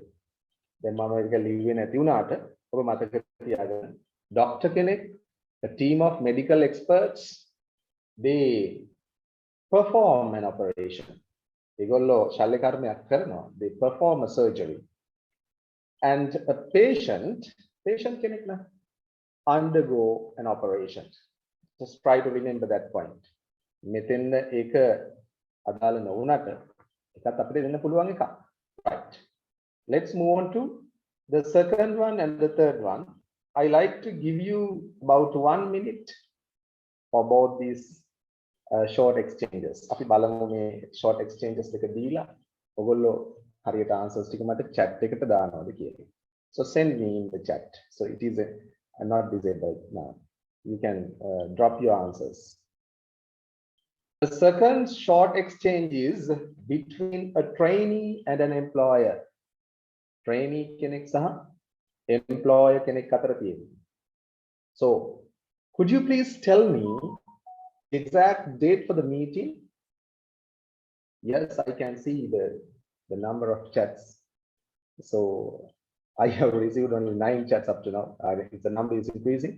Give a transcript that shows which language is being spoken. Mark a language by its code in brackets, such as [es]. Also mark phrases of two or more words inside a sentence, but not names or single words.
[si] Then මම එක ලිව්වේ නැති වුණාට ඔබ මතක තියාගන්න. Doctor කෙනෙක්, [en] a team of medical experts, they perform an operation. [si] ඒගොල්ලෝ ශල්‍ය කර්මයක් කරනවා. [en] They perform a surgery. And a patient [si] කෙනෙක් න [en] undergo an operation. Just try to remember that point. [si] මෙතෙන්ද ඒක අදාළ නොවුනට එකත් අපිට දෙන්න පුළුවන් එකක්. [en] Right. Let's move on to the second one and the third one. I like to give you about 1 minute for both these short exchanges. [si] අපි බලමු මේ [en] short exchanges [si] දෙක දීලා ඔයගොල්ලෝ හරියට answers ටික මට chat එකට දානවාද කියලා. [en] So send me in the chat. So it is not disabled now. You can drop your answers. The second short exchange is between a trainee and an employer. [si] Trainee කෙනෙක් සහ employer කෙනෙක් අතර තියෙනවා. [en] So could you please tell me exact date for the meeting? Yes, I can see the number of chats. So I have received only 9 chats up to now. The number is increasing.